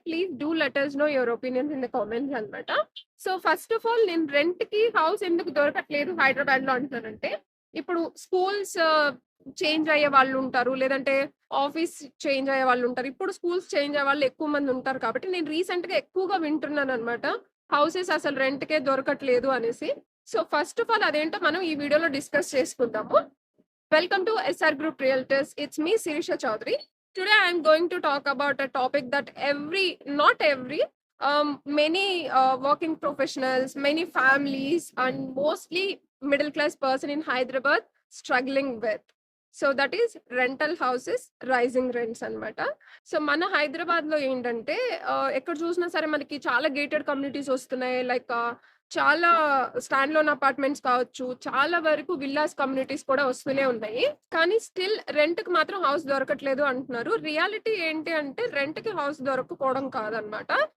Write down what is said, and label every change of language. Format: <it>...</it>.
<en>please do let us know your opinions in the comments</en> <te>అన్నమాట. So,</te> <en>first of all</en> <te>నేను రెంట్‌కి house ఎందుకు దొరకట్లేదు హైదరాబాద్‌లో అంటున్నానంటే, ఇప్పుడు స్కూల్స్ చేంజ్ అయ్యే వాళ్ళుంటారు. లేదంటే ఆఫీస్ చేంజ్ అయ్యే వాళ్ళుంటారు. ఇప్పుడు స్కూల్స్ చేంజ్ అయ్యే వాళ్ళు ఎక్కువ మంది ఉంటారు కాబట్టి, నేను రీసెంట్‌గా ఎక్కువగా వింటున్నాననమాట. హౌసెస్ అసలు రెంట్‌కే దొరకట్లేదు అనేసి. సో,</te> <en>first of all</en> <te>అదేంటో మనం ఈ వీడియోలో డిస్కస్ చేసుకుందాము.</te> <en>Welcome to SR Group Realtors. It's me, Sirisha Chaudhary. Today, I'm going to talk about a topic that not every, many working professionals, many families, and mostly middle class person in Hyderabad struggling with. So that is rental houses rising rents అన్నమాట.</en> <te>So మన హైదరాబాద్‌లో ఏంటంటే ఎక్కడ చూసినా సరే మనకి చాలా gated communities వస్తున్నాయి. లైక్ చాలా స్టాండ్ లోన్ అపార్ట్మెంట్స్ కావచ్చు, చాలా వరకు విల్లాస్ కమ్యూనిటీస్ కూడా వస్తూనే ఉన్నాయి. కానీ స్టిల్ రెంట్‌కి మాత్రం హౌస్ దొరకట్లేదు అంటున్నారు. రియాలిటీ ఏంటి అంటే రెంట్‌కి హౌస్ దొరకకపోవడం కాదనమాట.</te>